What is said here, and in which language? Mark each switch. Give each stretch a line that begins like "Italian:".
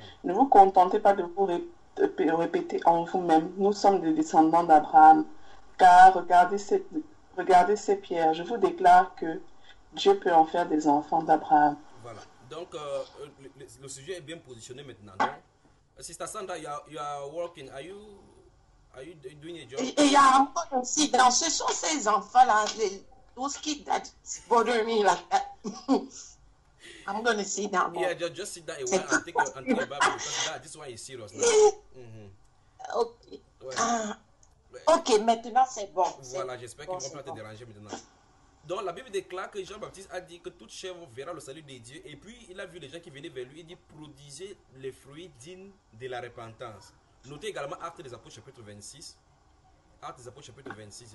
French: Ne vous contentez pas de vous répéter en vous-même: nous sommes des descendants d'Abraham. Car regardez ces pierres, je vous déclare que Dieu peut en faire des enfants d'Abraham. Voilà. Donc, le sujet est bien positionné maintenant.
English: Donc, Sister Sandra, you are working. Are you doing a job?
French: Et il y a encore aussi, ce sont ces enfants-là,
English: those kids that bother me like that. I'm going to sit down. Yeah, just sit down a while and take your Bible, because this one is serious now. Ok.
French: Ouais. Ok, maintenant c'est bon. Voilà, j'espère qu'ils ne vont pas te déranger maintenant. Donc la Bible déclare que Jean-Baptiste a dit que toute chair verra le salut de Dieu. Et puis il a vu les gens qui venaient vers lui. Il dit: produisez les fruits dignes de la repentance. Notez également Actes des Apôtres chapitre 26. Actes des Apôtres chapitre 26.